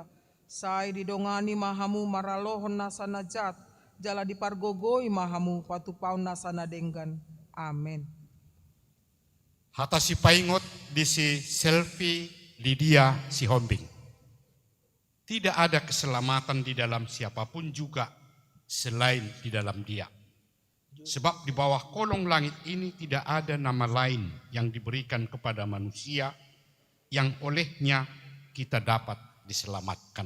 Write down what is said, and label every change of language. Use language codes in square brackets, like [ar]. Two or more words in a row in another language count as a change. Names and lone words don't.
[bbc] Sai didongani mahamu maralohon nasana jat, jala dipargogoi mahamu patupaon nasana denggan. Amin. Hata si paingot di si Selfie Lydia Sihombing. [id] Tidak ada keselamatan di dalam siapapun juga selain di dalam Dia. Sebab di bawah kolong langit ini tidak ada nama lain yang diberikan kepada manusia yang olehnya kita dapat diselamatkan.